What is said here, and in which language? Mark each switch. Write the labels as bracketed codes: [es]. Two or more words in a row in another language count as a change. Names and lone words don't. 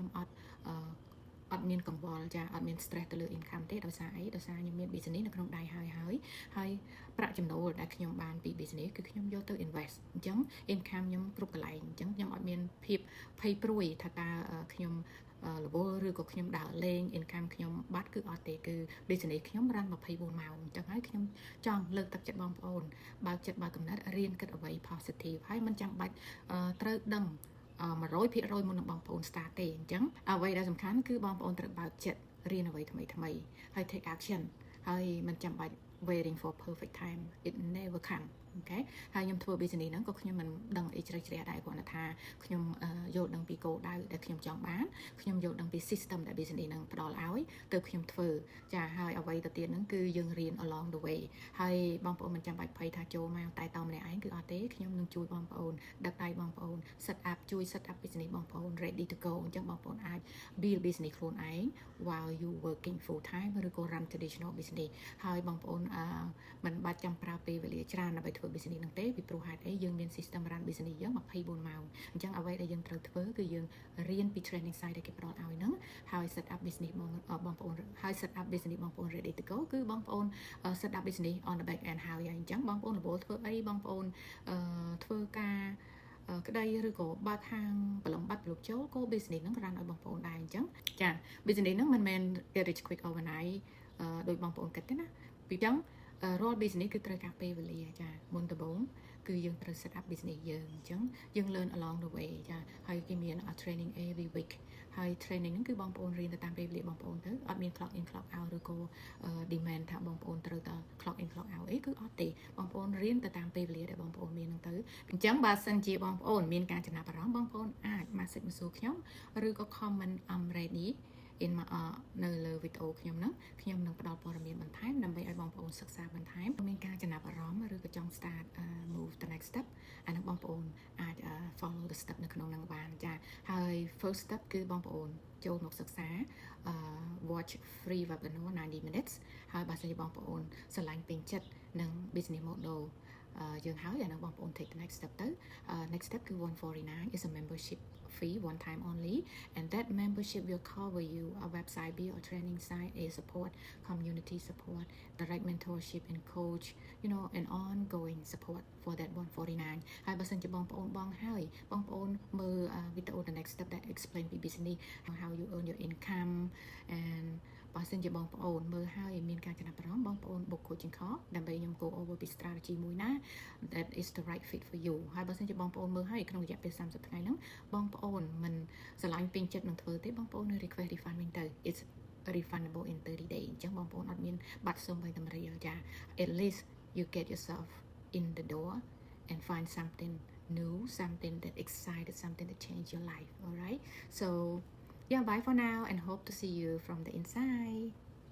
[km] អត់មានកង្វល់ចាអត់មាន stress ទៅលើ income ទេដោយសារអីដោយសារខ្ញុំមាន business នៅក្នុងដៃហើយប្រាក់ចំណូលដែលខ្ញុំបានពី business គឺខ្ញុំយកទៅ invest អញ្ចឹង income ខ្ញុំគ្រប់កន្លែងអញ្ចឹងខ្ញុំអត់មានភាពភ័យព្រួយថាតើខ្ញុំរវល់ឬក៏ខ្ញុំដើរលេង income ខ្ញុំបាត់គឺអត់ទេគឺ business ខ្ញុំ run 24ម៉ោងអញ្ចឹងហើយខ្ញុំចង់លើកទឹកចិត្តបងប្អូនបើកចិត្តបើកកំណត់រៀនគិតអ្វី positive ហើយមិនចាំបាច់ត្រូវដឹង 100% មុននឹងបងប្អូន start ទេអញ្ចឹងអ្វីដែលសំខាន់គឺបងប្អូនត្រូវបើកចិត្តរៀនអ្វីថ្មីហើយ [en] take action [km] ហើយមិនចាំបាច់ [en] waiting for perfect time it never come [km] អូខេហើយខ្ញុំធ្វើ business ហ្នឹងក៏ខ្ញុំមិនដឹងអីជ្រៅជ្រះដែរគ្រាន់តែថាខ្ញុំយល់ដឹងពីគោលដៅដែលខ្ញុំចង់បានខ្ញុំយល់ដឹងពី system ដែល business ហ្នឹងផ្ដល់ឲ្យទើបខ្ញុំធ្វើចាហើយអ្វីទៅទៀតហ្នឹងគឺយើងរៀន [en] along the way [km] ហើយ បងប្អូនមិនចាំបាច់ភ័យថាចូលមកតែតម្នាក់ឯងគឺអត់ទេខ្ញុំនឹងជួយបងប្អូនដឹកដៃបងប្អូន [en] set up business [km] បងប្អូន [en] ready to go [km] អញ្ចឹងបងប្អូនអាច [en] build business [km] ខ្លួនឯង [en] while you working full time [km] ឬក៏ [en] run traditional business [km] ហើយបងប្អូនមិនបាច់ចាំប្រើពេលវេលាច្រើនដើម្បីធ្វើ business ហ្នឹងទេពីព្រោះហេតុអីយើងមាន [en] system run business [km] យើង24ម៉ោងអញ្ចឹងអ្វីដែលយើងត្រូវធ្វើគឺយើងរៀនពី [en] training site [km] ដែលគេផ្ដល់ឲ្យហ្នឹងហើយ [en] set up business [km] បងប្អូនហើយ [en] set up business [km] បងប្អូន [en] ready to go [km] គឺ បងប្អូន [en] set up business on the back end [km] ហើយអញ្ចឹងបងប្អូនរវល់ធ្វើអីបងប្អូនធ្វើការក្តីឬក៏បើកហាងប្រឡំបាត់ប្រឡប់ចូលក៏ business ហ្នឹង run ឲ្យ បងប្អូនដែរអញ្ចឹងចា business ហ្នឹងមិនមែន [en] get rich quick overnight [km] ដោយបងប្អូនគិតទេណាពីអញ្ចឹងរាល់ business គឺត្រូវការពេលវេ លាចាមុនដំបូងគឺយើងត្រូវ [en] set up business [km] យើងអញ្ចឹងយើង [en] learn along the way [km] ចាហើយគេមាន [en] training every week [km] ហើយ training ហ្នឹងគឺបងប្អូនរៀនទៅតាមពេលវេលាបងប្អូនទៅអត់មាន [en] clock in clock out [km] ឬក៏ demand ថាបងប្អូនត្រូវតែ [en] clock in clock out [km] អីគឺអត់ទេបងប្អូនរៀនទៅតាមពេលវេលាដែលបងប្អូនមានហ្នឹងទៅអញ្ចឹងបើសិនជាបងប្អូនមានការចំណាប់អារម្មណ៍បងប្អូនអាច message មកសួរខ្ញុំឬក៏ [en] comment I'm ready [km] in នៅលើវីដេអូខ្ញុំហ្នឹងខ្ញុំនឹងផ្ដល់ព័ត៌មានបន្ថែមដើម្បីឲ្យបងប្អូនសិក្សាបន្ថែមមានការចំណាប់អារម្មណ៍ឬក៏ចង់ [en] start move the next step [km] អានឹងបងប្អូនអាច [en] follow the step [km] នៅក្នុងហ្នឹងបានចាហើយ [en] first step [km] គឺបងប្អូនចូលមកសិក្សា [en] watch free webinar 90 minutes [km] ហើយបើសិនជាបងប្អូនស្រឡាញ់ ពេញចិត្តនឹង [en] business model [km] យើងហើយអានឹងបងប្អូន [en] take the next step ទៅ next step គឺ149 is a membership fee one time only and that membership will cover you a website build or training site a support community support direct mentorship and coach you know and ongoing support for that 149 [km] ហើយបើសិនជាបងប្អូនបងហើយបងប្អូនមើលវីដេអូ [en] the next step that explain ពី business how you earn your income and [km] បើសិនជាបងប្អូនមើលហើយមានការចំណាប់អារម្មណ៍បងប្អូន [en] book coaching call [km] ដើម្បីខ្ញុំ [en] go over [km] ពី strategy មួយណា [en] that is the right fit for you [km] ហើយបើសិនជាបងប្អូនមើលហើយក្នុងរយៈពេល30ថ្ងៃហ្នឹងបងប្អូនមិនស្រឡាញ់ពេញចិត្តនឹងធ្វើទេបងប្អូននឹង [en] request refund [km] វិញទៅ [en] it's refundable in 30 days [km] អញ្ចឹងបងប្អូនអត់មានបាត់សូម្បីតែ1រៀលចា [en] at least you get yourself in the door and find something new something that excited something that changed your life all right so yeah bye for now and hope to see you from the inside